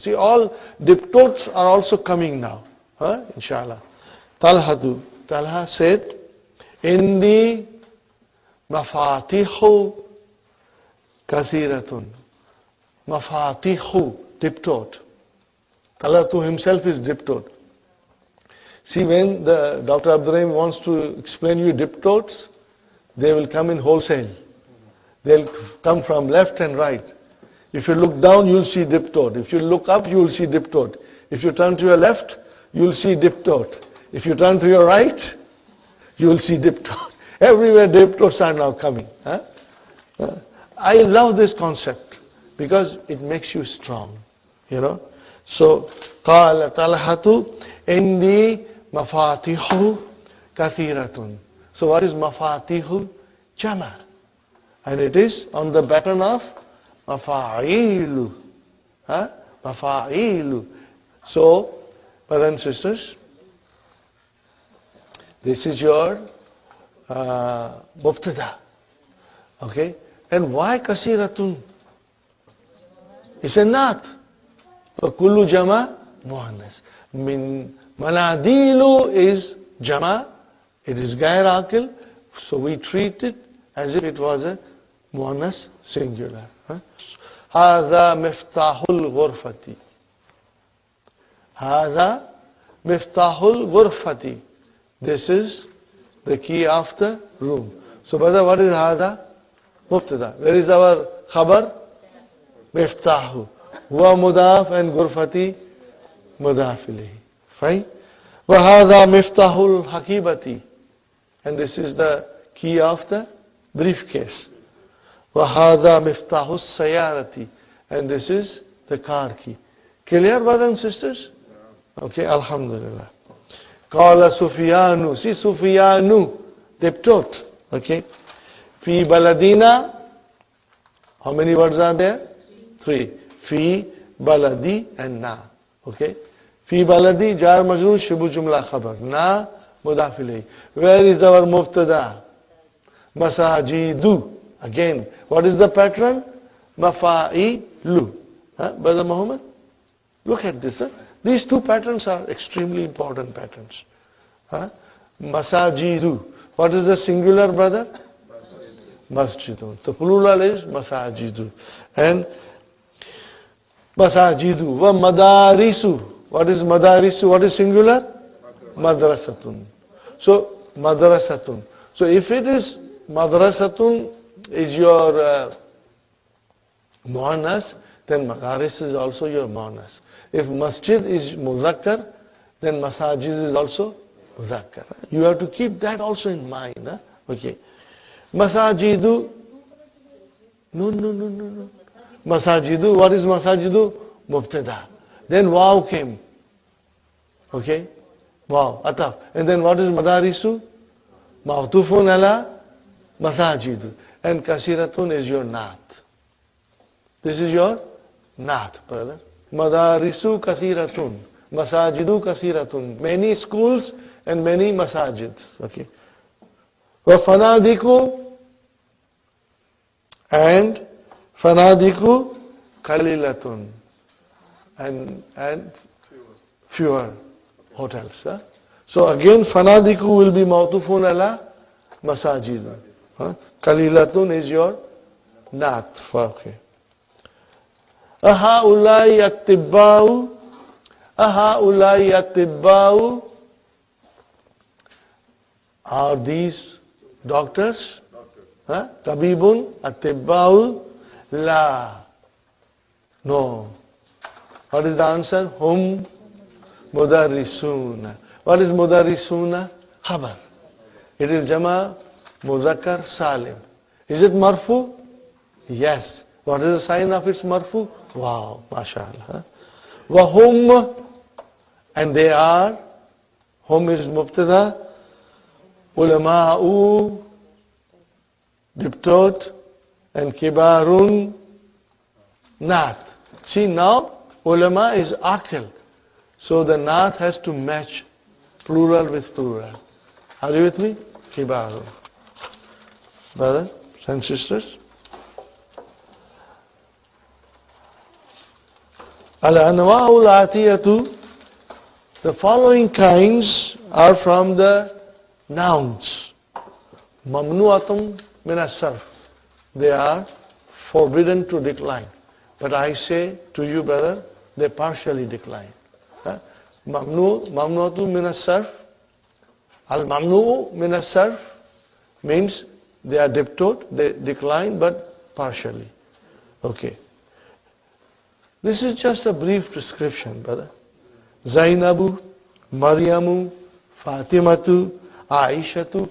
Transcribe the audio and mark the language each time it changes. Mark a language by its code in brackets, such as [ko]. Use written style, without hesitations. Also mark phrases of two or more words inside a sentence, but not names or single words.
[en] See, all diptotes are also coming now. Inshallah. Talhatu. Talha said, [ar] عندي مفاتيح كثيرة. [en] Mafatihu, diptote. Talhatu himself is diptote. See, when the Dr. Abdurrahim wants to explain you diptotes, they will come in wholesale. They'll come from left and right. If you look down, you'll see diptote. If you look up, you'll see diptote. If you turn to your left, you'll see diptote. If you turn to your right, you will see diptote. Everywhere diptotes are now coming. I love this concept because it makes you strong. You know. So, [ar] قال طلحة عندي مفاتيح كثيرة. [en] So what is مفاتيح? Jama. And it is on the pattern of مفاعيل. [ar] مفاعيل. [en] So, brothers and sisters, this is your mubtada. Okay? And why kasiratun? It's a naat. [ar] كل جمع مؤنث. من منادل [en] is jama. It is [ar] غير عاقل. [en] So we treat it as if it was a muannas singular. [ar] هذا مفتاح الغرفة. هذا مفتاح الغرفة. [en] This is the key of the room. So brother, what is هذا? Mubtada. Where is our khabar? [ar] مفتاح. هو مضاف and غرفة مضاف إليه. Fine. وهذا مفتاح الحقيبة. [en] And this is the key of the briefcase. [ar] وهذا مفتاح السيارة. [en] And this is the car key. Clear, brothers and sisters? [ar] Okay, الحمد لله قال سفيان. [en] See, Sufyanu. Diptote. Okay. [ar] في بلادنا. [en] How many words are there? Three. [ar] في بلاد, and na. Okay. في بلاد جار مجرور شبه جملة خبر. نا مضاف إليه. [en] Where is our mubtada? [ar] مساجد. [en] Again, what is the pattern? Mafa'ilu. Brother Muhammad? Look at this. This These two patterns are extremely important patterns. [ar] Huh? مساجد. [en] What is the singular, brother? Masjidun. The plural is masajidu. And masajidu. [ar] ومدارس. [en] What is madarisu? What is singular? [ar] مدرسة. So, مدرسة. [en] So, if it is madrasatun is your muannas, then madaris is also your muannas. If masjid is muzakkar, then masajid is also muzakkar. You have to keep that also in mind. Huh? Okay. Masajidu. No. Masajidu. What is masajidu? Mubtada. Then waw came. Okay. [ar] و عطف. [en] And then what is madarisu? [ar] معطوف على مساجد. [en] And kasiratun is your naat. This is your naat, brother. [ar] مدارس كثيرة مساجد كثيرة. [en] Many schools and many masajids. Okay. [ar] وفنادق and فنادق قليلة. [en] And fewer hotels. Huh? So again, fanadiku will be [ar] معطوف على مساجد. [en] Huh? Kalilatun is your naat. Okay. [ar] أهؤلاء أطباء. أهؤلاء أطباء. [en] Are these doctors? Huh? [ar] طبيب أطباء لا. [en] No. What is the answer? [ar] هم مدرسون. What is mudarrisuna? Khabar. [en] It is [ar] جمع مذكر سالم. [en] Is it marfu? Yes. What is the sign of its marfu? Wow, mashallah. Wahum, and they are, hum is mubtada, ulama'u, diptot, and kibarun, naat. See now, ulama is akil. So the naat has to match plural with plural. Are you with me? Kibarun. Brothers and sisters? [ar] الأنواع الآتية. [en] The following kinds are from the nouns. [ar] ممنوعة من الصرف. [en] They are forbidden to decline. But I say to you, brother, they partially decline. [ar] ممنوعة من الصرف. الممنوع من الصرف [en] means they are diptote, they decline but partially. Okay. This is just a brief description, brother. Zainabu, Maryamu, Fatimatu, Aishatu.